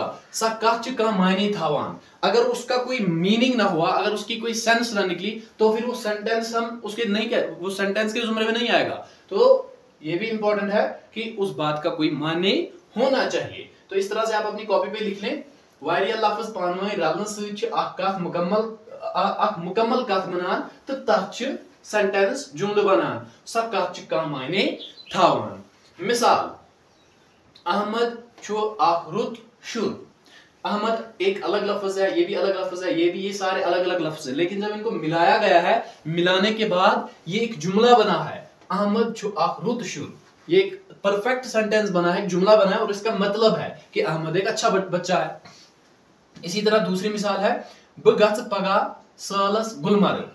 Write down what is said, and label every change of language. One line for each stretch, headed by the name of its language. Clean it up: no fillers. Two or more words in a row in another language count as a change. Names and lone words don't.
Kashmiri: सकाच का मायने थावान,
Hindi: अगर उसका कोई मीनिंग ना हुआ, अगर उसकी कोई सेंस ना निकली, तो फिर वो सेंटेंस हम उसके नहीं कह, वो सेंटेंस के जुमरे में नहीं आएगा। तो ये भी इंपॉर्टेंट है कि उस बात का कोई माने होना चाहिए। तो इस तरह से आप अपनी कॉपी पे लिख लें,
Kashmiri: वारिया लफ्ज पानवे रलन सह मुकम्मल कथ बनान तो तथ सेंटेंस जुमल बनान। सब कथ का मायने थावान। मिसाल, अहमद रुत शुर।
Hindi: अहमद एक अलग लफ्ज है, ये भी अलग लफ्ज है, ये भी, ये सारे अलग अलग लफ्ज है, लेकिन जब इनको मिलाया गया है, मिलाने के बाद ये एक जुमला बना है।
Kashmiri: अहमद रुत शुर,
Hindi: ये एक
English: perfect sentence
Hindi: बना है, जुमला बना है, और इसका मतलब है कि अहमद एक अच्छा बच्चा है। इसी तरह दूसरी मिसाल है,
Kashmiri: बगथ पगा सालस गुलमर्ग।